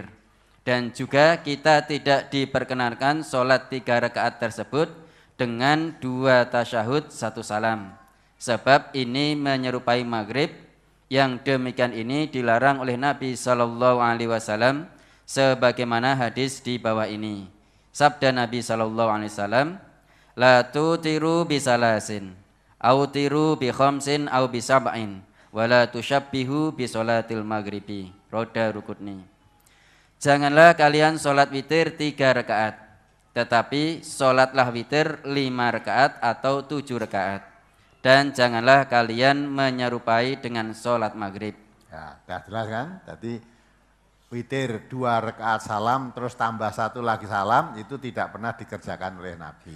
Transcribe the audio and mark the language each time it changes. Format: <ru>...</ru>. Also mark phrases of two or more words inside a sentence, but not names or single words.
<id>Dan juga kita tidak diperkenankan sholat 3 rakaat tersebut dengan 2 tasyahud 1 salam. Sebab ini menyerupai maghrib, yang demikian ini dilarang oleh Nabi</id> <ar>صلى الله عليه وسلم</ar> <id>sebagaimana hadis di bawah ini. Sabda Nabi</id> <ar>صلى الله عليه وسلم, لا توتروا بثلاث، أوتروا بخمس أو بسبع، ولا تشبهوا بصلاة المغرب. Roda Rukutni.</ar> <id>Janganlah kalian sholat witir 3 rakaat, tetapi sholatlah witir 5 rakaat atau 7 rakaat. Dan janganlah kalian menyerupai dengan sholat maghrib. Ya, sudah jelas kan? Tadi witir 2 rakaat salam terus tambah 1 lagi salam itu tidak pernah dikerjakan oleh Nabi.</id>